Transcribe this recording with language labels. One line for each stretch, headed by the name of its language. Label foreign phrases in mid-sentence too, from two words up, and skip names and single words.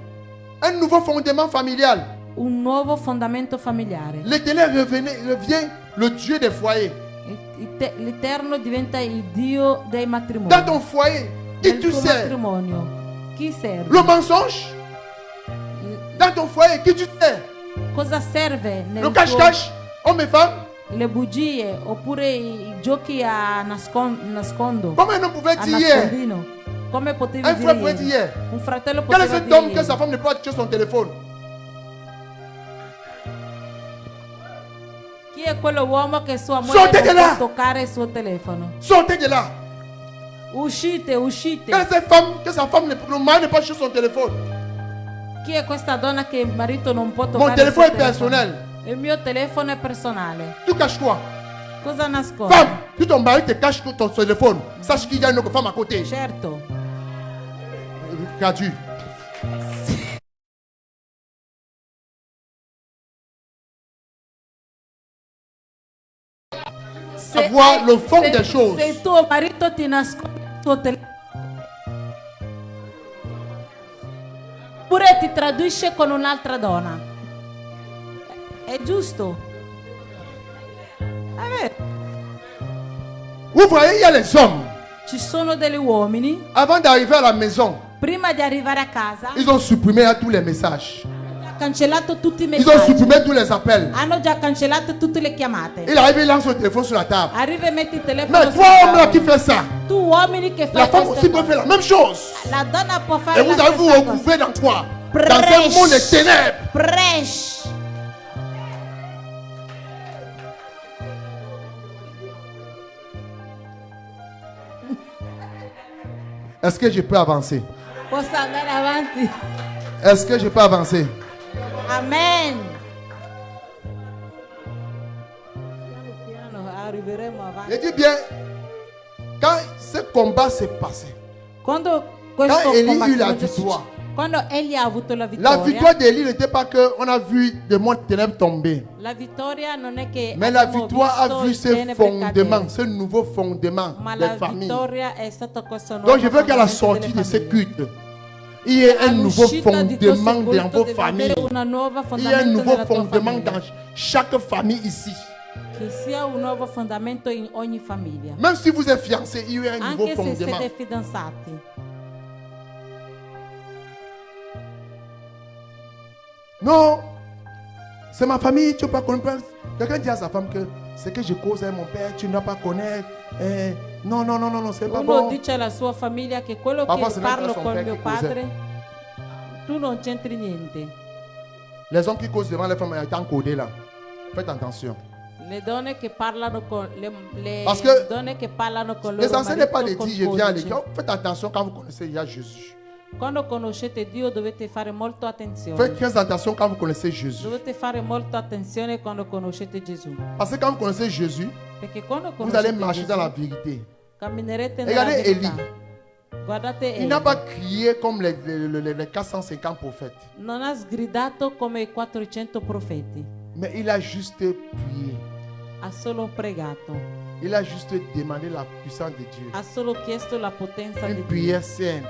French: Un nouveau fondement familial.
Italian: Un nuovo fondamento familiare.
French: L'Éternel revient le Dieu des foyers.
Italian: L'Eterno diventa il Dio dei matrimoni.
French: Dans ton foyer, qui
Italian: Nel
French: tu
Italian: tuo
French: sers?
Italian: matrimonio. Chi serve?
French: Le mensonge? Dans ton foyer, qui tu sers?
Italian: Cosa serve nel
French: Le
Italian: tuo...
French: cache-cache, hommes et femmes?
Italian: Le bugie oppure i giochi a nascondo.
French: Comment un homme pouvait
Italian: A
French: dire hier?
Italian: nascondino. Come potevi
French: Un
Italian: dire
French: frère pouvait
Italian: ieri?
French: dire hier.
Italian: Un fratello
French: Quel est
Italian: poteva
French: cet
Italian: dire
French: homme que
Italian: ieri.
French: sa femme ne peut pas toucher son téléphone?
Italian: Chi è quell'uomo che sua moglie
French: Sortez de
Italian: non
French: là!
Italian: può toccare il suo telefono?
French: Sortez de là.
Italian: Uscite, uscite.
French: Quelle est cette femme que sa femme, le mari ne peut pas toucher son téléphone?
Italian: Chi è questa donna che il marito non può toccare
French: Mon
Italian: il
French: téléphone
Italian: suo
French: est
Italian: telefono?
French: personnel.
Italian: Il mio telefono è personale.
French: Tu caches quoi?
Italian: Cosa nascondi?
French: Femme, si ton mari te cache ton téléphone, sache qu'il y a une autre femme à côté.
Italian: Certo.
French: Gratuit. Savoir le fond des choses.
Italian: Se tuo marito ti nasconde il tuo telefono oppure ti traduisce con un'altra donna, è giusto. È vero.
French: Vous voyez, il y a les hommes.
Italian: Ci sono degli uomini,
French: Avant d'arriver à la maison,
Italian: prima di arrivare a casa,
French: ils ont supprimé tous les messages.
Italian: hanno cancellato tutti i
French: Ils ont
Italian: messaggi,
French: supprimé tous les appels.
Italian: hanno già cancellato tutte le chiamate.
French: Il arrive, il lance le téléphone sur la table.
Italian: Arriva e metti il telefono
French: Mais
Italian: sul
French: toi, homme là, qui
Italian: tavolo.
French: fais ça,
Italian: Tu uomini che
French: la
Italian: fai
French: femme
Italian: queste
French: aussi peut
Italian: cose.
French: faire la même chose.
Italian: La donna può
French: Et
Italian: fare
French: vous
Italian: la
French: allez vous
Italian: stessa cosa.
French: recouvrir dans quoi? Dans un monde de ténèbres. Presh. Est-ce que je peux avancer?
Italian: Posso andare avanti?
French: Est-ce que je peux avancer? Amen.
Italian: Piano piano arriveremo avanti.
French: Je dis bien, quand ce combat s'est passé,
Italian: Quando questo
French: Quand Élie eut
Italian: combattimento
French: la
Italian: è successo-
French: victoire.
Italian: quando egli ha avuto la
French: la
Italian: vittoria,
French: victoire d'Élie n'était pas qu'on a vu des monts de ténèbres tomber.
Italian: la vittoria non è che
French: Mais la
Italian: abbiamo
French: victoire a
Italian: visto
French: vu
Italian: il
French: ce
Italian: tenebre
French: fondement,
Italian: cadere,
French: ce nouveau fondement
Italian: ma
French: des
Italian: la
French: familles.
Italian: vittoria è stato questo nuovo
French: Donc je veux qu'à la
Italian: fondamento
French: sortie
Italian: delle
French: de ce
Italian: famiglie.
French: culte, il y ait un nouveau
Italian: All'uscita di questo
French: fondement dans
Italian: culto
French: vos
Italian: deve
French: familles.
Italian: avere una nuova
French: Il y a un
Italian: fondamento
French: nouveau
Italian: nella tua
French: fondement
Italian: famiglia.
French: dans chaque famille ici.
Italian: Che sia un nuovo fondamento in ogni famiglia.
French: Même si vous êtes fiancés, il y a un nouveau
Italian: Anche se
French: fondement.
Italian: siete fidanzati.
French: Non, c'est ma famille, tu ne peux pas connaître. Quelqu'un dit à sa femme que ce que je cause avec mon père, tu ne dois pas connaître. Non, non, non, non, non, c'est pas
Italian: Uno
French: bon.
Italian: dice alla sua famiglia che quello
French: Parfois,
Italian: che
French: c'est même
Italian: parlo
French: pas son
Italian: con
French: père
Italian: mio
French: qui causait.
Italian: padre, tu non c'entri niente.
French: Les hommes qui causent devant les femmes étant codés là. Faites attention.
Italian: Le donne che parlano con le
French: Parce que
Italian: donne che parlano con loro
French: L'essentiel n'est pas de
Italian: marito
French: dire
Italian: con
French: je viens à
Italian: codice.
French: l'église. Faites attention quand vous connaissez déjà Jésus.
Italian: Quando conoscete Dio dovete fare molto
French: Faites
Italian: attenzione.
French: très attention quand vous connaissez Jésus.
Italian: Dovete fare molto attenzione quando conoscete Gesù.
French: Parce que quand vous connaissez Jésus,
Italian: Perché quando
French: vous allez
Italian: conoscete
French: marcher dans la
Italian: Gesù,
French: vérité.
Italian: camminerete nella
French: Regardez
Italian: verità.
French: Élie.
Italian: Guardate
French: Il
Italian: Eli.
French: n'a pas crié comme les 450 prophètes.
Italian: Non ha sgridato come i 400 profeti.
French: Mais il a juste prié.
Italian: Ha solo pregato.
French: Il a juste demandé la puissance de Dieu.
Italian: Ha solo chiesto la potenza di
French: Une
Italian: Dio.
French: prière simple.